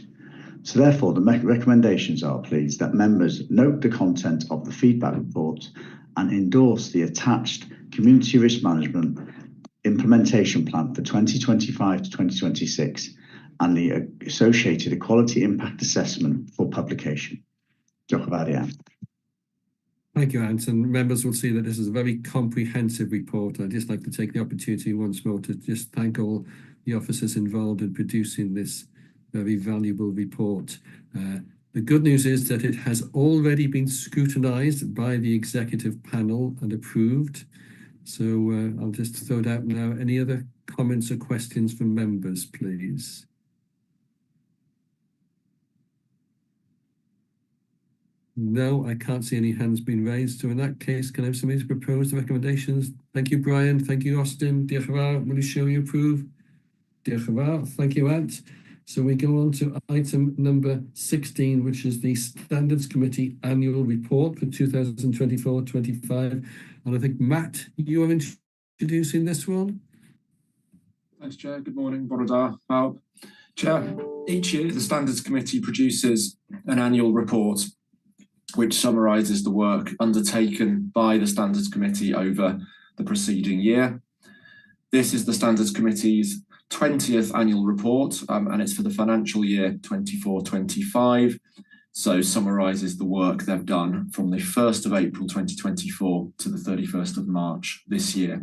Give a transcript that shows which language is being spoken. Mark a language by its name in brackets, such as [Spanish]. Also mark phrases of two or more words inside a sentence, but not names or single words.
[English] So therefore, the recommendations are, please, that members note the content of the feedback report and endorse the attached Community Risk Management Implementation Plan for 2025 to 2026 and the associated Equality Impact Assessment for publication. [Welsh] Diolch yn fawr iawn. [English] Thank you, Anton. Members will see that this is a very comprehensive report. I'd just like to take the opportunity once more to just thank all the officers involved in producing this very valuable report. The good news is that it has already been scrutinised by the executive panel and approved. So I'll just throw it out now. Any other comments or questions from members, please? No, I can't see any hands being raised. So in that case, can I have somebody to propose the recommendations? Thank you, Brian. Thank you, Austin. [Welsh] Diolch yn fawr. [English] Will you show you approve? [Welsh] Diolch yn fawr. [English] Thank you, Ant. So we go on to item number 16, which is the Standards Committee Annual Report for 2024-25. And I think, Matt, you are introducing this one. Thanks, Chair. Good morning. [Welsh] Bore da, pawb. [English] Chair, each year the Standards Committee produces an annual report which summarises the work undertaken by the Standards Committee over the preceding year. This is the Standards Committee's 20th annual report, and it's for the financial year 24-25, so summarises the work they've done from the 1st of April 2024 to the 31st of March this year.